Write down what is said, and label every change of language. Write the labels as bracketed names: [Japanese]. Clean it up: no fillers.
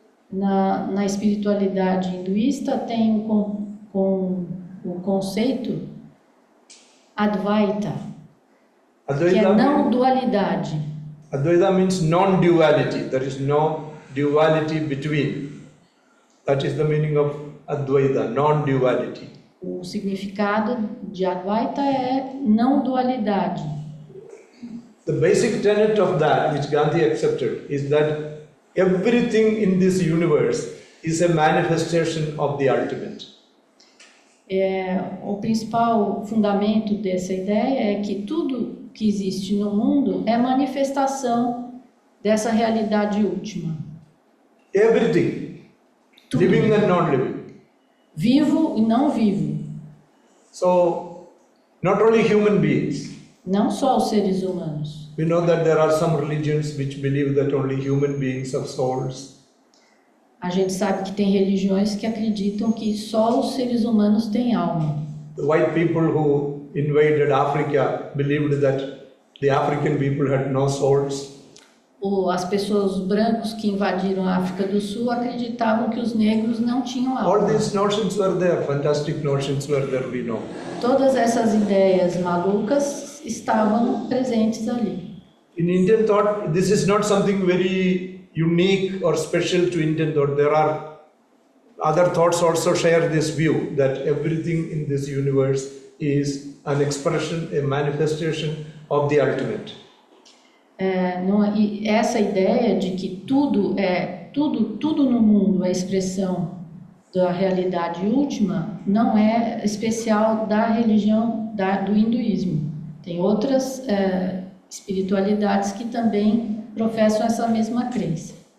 [Portuguese] Na espiritualidade hinduísta tem o conceito Advaita, que é não dualidade. [English] Advaita means non-duality. There is no duality between. That is the meaning of Advaita, non-duality. [Portuguese] O significado de Advaita é não dualidade. [English] The basic tenet of that, which Gandhi accepted, is that everything in this universe is a manifestation of the ultimate. [Portuguese] O principal fundamento dessa ideia é que tudo que existe no mundo é manifestação dessa realidade última. [English] Everything, [Portuguese] Tudo. [English] living and non-living. [Portuguese] Vivo e não vivo. [English] So, not only human beings. [Portuguese] Não só os seres humanos. [English] We know that there are some religions which believe that only human beings have souls. [Portuguese] A gente sabe que tem religiões que acreditam que só os seres humanos têm alma. [English] The white people who invaded Africa believed that the African people had no souls. [Portuguese] as pessoas brancos que invadiram a África do Sul acreditavam que os negros não tinham [English] All [Portuguese] alma. [English] these notions were there, fantastic notions were there, we know. [Portuguese] Todas essas ideias malucas estavam presentes ali. [English] In Indian thought, this is not something very unique or special to Indian thought. There are other thoughts also share this view that everything in this universe is an expression, a manifestation of the ultimate. [Portuguese] E essa ideia de que tudo no mundo é expressão da realidade última não é especial da religião do hinduísmo. Tem outras espiritualidades que também professam essa mesma crença.